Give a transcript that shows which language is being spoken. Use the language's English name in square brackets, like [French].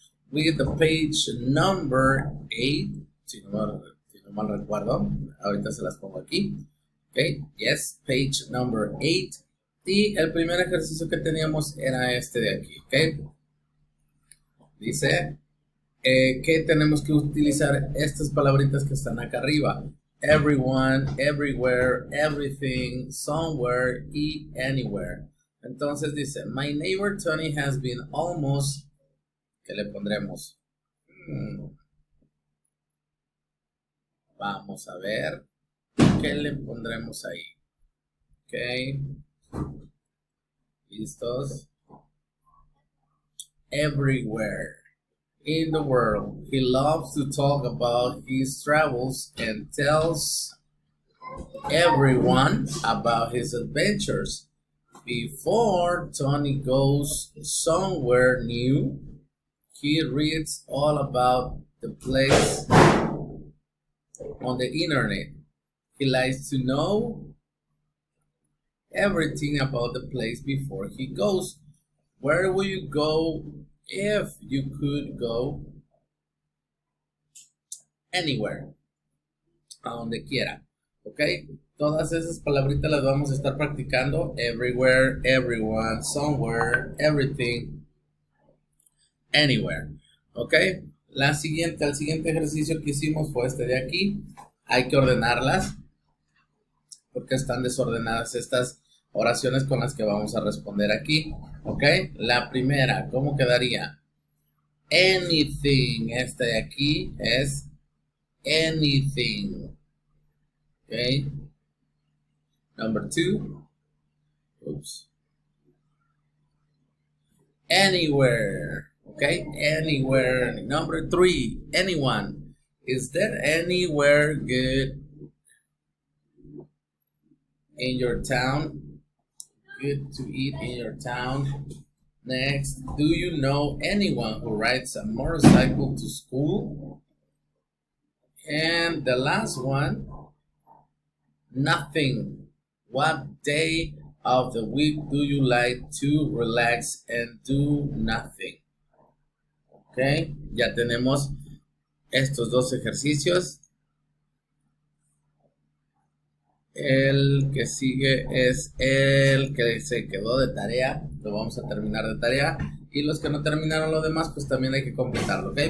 [Spanish] We get the page number 8, si no mal recuerdo, ahorita se las pongo aquí. Ok, yes, page number 8. Y el primer ejercicio que teníamos era este de aquí, ok. Dice que tenemos que utilizar estas palabritas que están acá arriba. [English] Everyone, everywhere, everything, somewhere y anywhere. Entonces dice, my neighbor Tony has been almost, ¿qué le pondremos? [Spanish] Vamos a ver, ¿qué le pondremos ahí? Ok, listos. [English] Everywhere in the world. He loves to talk about his travels and tells everyone about his adventures. Before Tony goes somewhere new, he reads all about the place on the internet. He likes to know everything about the place before he goes. Where will you go if you could go? [Spanish] Anywhere. A donde quiera. ¿Ok? Todas esas palabritas las vamos a estar practicando. [English] Everywhere, everyone, somewhere, everything, anywhere. ¿Ok? [Spanish] El siguiente ejercicio que hicimos fue este de aquí. Hay que ordenarlas porque están desordenadas estas oraciones con las que vamos a responder aquí. ¿Ok? La primera, ¿cómo quedaría? Anything. Este de aquí es anything. [English] Okay. Number 2. Oops. Anywhere. Okay. Anywhere. Number 3. Anyone. Is there anywhere good in your town? Good to eat in your town. Next. Do you know anyone who rides a motorcycle to school? And the last one. Nothing. What day of the week do you like to relax and do nothing? [Spanish] Ok, ya tenemos estos dos ejercicios. El que sigue es el que se quedó de tarea. Lo vamos a terminar de tarea. Y los que no terminaron lo demás, pues también hay que completarlo, ¿ok?